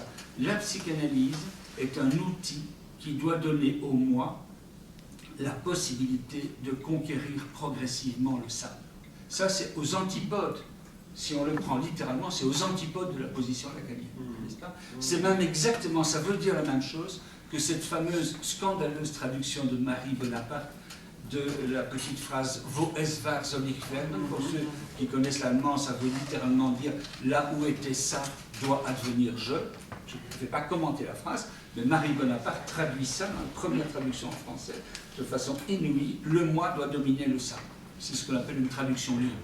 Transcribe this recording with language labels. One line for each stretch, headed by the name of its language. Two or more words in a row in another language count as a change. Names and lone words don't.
French: La psychanalyse est un outil qui doit donner au moi la possibilité de conquérir progressivement le ça. Ça, c'est aux antipodes. Si on le prend littéralement, c'est aux antipodes de la position lacanienne, n'est-ce pas? C'est même exactement, ça veut dire la même chose que cette fameuse scandaleuse traduction de Marie Bonaparte de la petite phrase «
German: Wo es war, soll ich werden ».
French: Pour ceux qui connaissent l'allemand, ça veut littéralement dire « là où était ça doit advenir je ». Je ne vais pas commenter la phrase, mais Marie Bonaparte traduit ça dans la première traduction en français de façon inouïe. Le moi doit dominer le ça. C'est ce qu'on appelle une traduction libre.